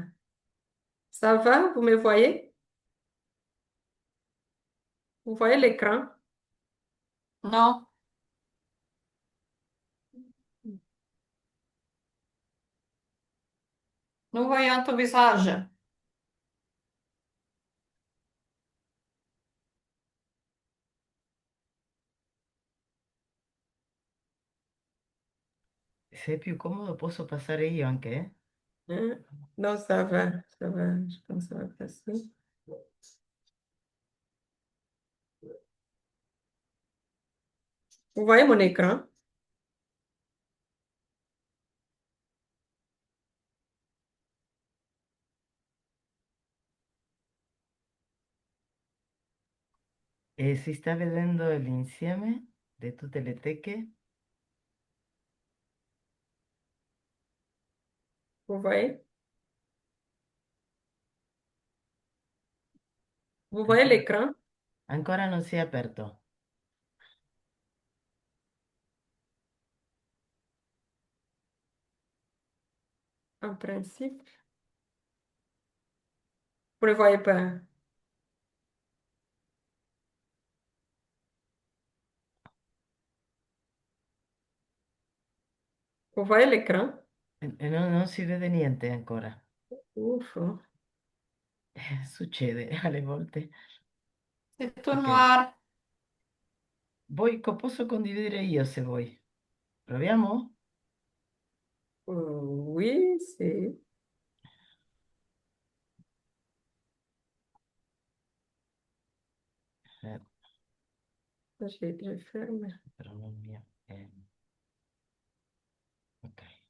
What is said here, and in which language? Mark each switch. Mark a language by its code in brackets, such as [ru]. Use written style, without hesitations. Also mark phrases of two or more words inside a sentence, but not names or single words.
[fr] Ça va? Vous me voyez? Vous voyez l'écran? Non, nous voyons ton visage. [it] Se è più comodo posso passare io anche, eh? [fr] Hein? Non, ça va, ça va. Je pense que ça va passer. Vous voyez mon écran? [it] E si sta vedendo l'insieme di tutte le teche? [fr] Vous voyez? Vous voyez [it] Ancora, [fr] l'écran? [it] ancora non si è aperto. [fr] En principe, vous ne voyez pas. Vous voyez l'écran? [it] E non si vede niente ancora. [fr] Ouf. [it] Succede alle volte. [fr] C'est tout Ok. noir. [it] Posso condividere io se vuoi. Proviamo? [fr] Oui, c'est... Eh, Je ferme. [it] però non mio. Ok.